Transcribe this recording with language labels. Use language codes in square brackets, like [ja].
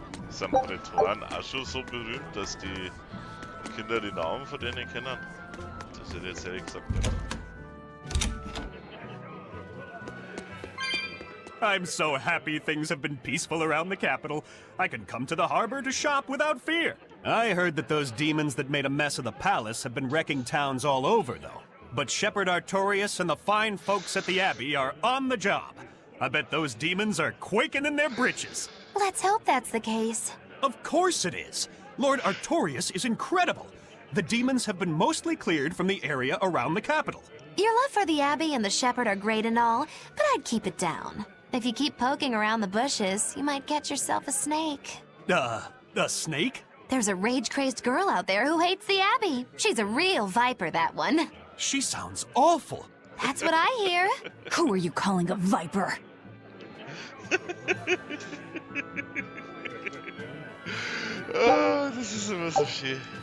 [de] Sind Prätoren auch schon so berühmt, dass die Kinder die Namen von denen kennen? Das hätte ich jetzt ehrlich gesagt nicht. [en] I'm so happy things have been peaceful around the capital. I can come to the harbor to shop without fear. I heard that those demons that made a mess of the palace have been wrecking towns all over, though. But Shepherd Artorius and the fine folks at the Abbey are on the job. I bet those demons are quaking in their britches. Let's hope that's the case. Of course it is. Lord Artorius is incredible. The demons have been mostly cleared from the area around the capital. Your love for the Abbey and the Shepherd are great and all, but I'd keep it down. If you keep poking around the bushes, you might catch yourself a snake. A snake? There's a rage-crazed girl out there who hates the Abbey. She's a real viper, that one. She sounds awful. That's what I hear. Who are you calling a viper? [de] Oh, das ist immer so schön.